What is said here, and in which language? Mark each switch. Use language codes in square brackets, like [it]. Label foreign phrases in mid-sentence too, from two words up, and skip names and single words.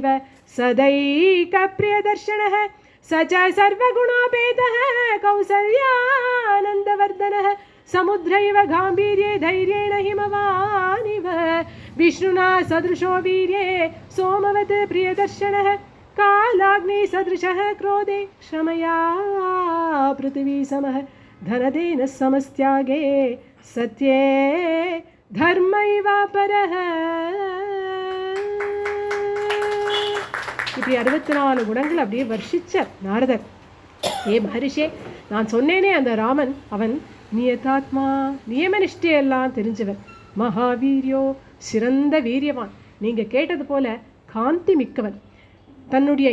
[sa] सदैकप्रियदर्शनः स च सर्वगुणोपेतः कौसल्यानन्दवर्धनः समुद्रैव गाम्भीर्ये धैर्येण हिमवानिव विष्णुना सदृशो वीर्ये सोमवत् प्रियदर्शनः कालाग्नि सदृशः क्रोधे क्षमया पृथिवी समः धनदेन समस्त्यागे सत्ये धर्मैव परः. [ta] இப்படி 64 குணங்கள் அப்படியே வர்ஷிச்சார் நாரதர். ஏ மகரிஷே, நான் சொன்னேனே அந்த ராமன் அவன் நியதாத்மா, நியமனிஷ்டையெல்லாம் தெரிஞ்சவன், மகாவீரியோ சிறந்த வீரியவான், நீங்க கேட்டது போல காந்தி மிக்கவன், தன்னுடைய